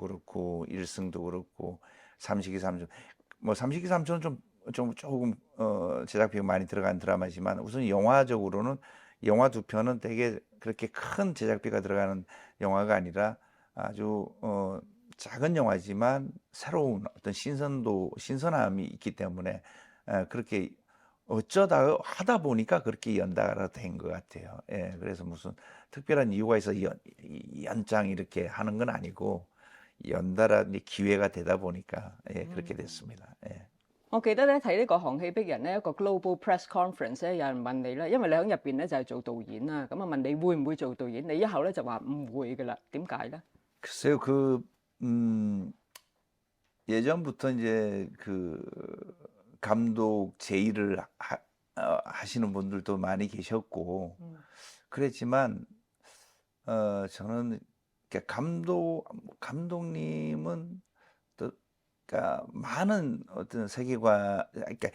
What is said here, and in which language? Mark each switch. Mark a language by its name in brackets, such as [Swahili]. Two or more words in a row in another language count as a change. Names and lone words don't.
[Korean] 그렇고 일승도 그렇고 삼식이 삼촌 뭐 삼식이 삼촌은 조금 제작비가 많이 들어간 드라마지만 우선 영화적으로는 영화 두 편은 되게 그렇게 큰 제작비가 들어가는 영화가 아니라 아주 작은 영화지만 새로운 어떤 신선함이 있기 때문에 그렇게 어쩌다 하다 보니까 그렇게 연달아 된 것 같아요. 예. 그래서 무슨 특별한 이유가 있어 연장 이렇게 하는 건 아니고 연달아 이제 기회가 되다 보니까 예 그렇게 됐습니다. 예. [Cantonese] 我記得咧睇呢個《寒氣逼人》咧，一個 [English] global press conference [Cantonese] 咧，有人問你咧，因為你喺入邊咧就係做導演啦，咁啊問你會唔會做導演，你一口咧就話唔會噶啦，點解咧？ [Korean] 글쎄요. 예전부터 이제 그 감독 제의를 하시는 분들도 많이 계셨고 그랬지만 저는 그러니까 감독님은 또 그러니까 많은 어떤 세계관 그러니까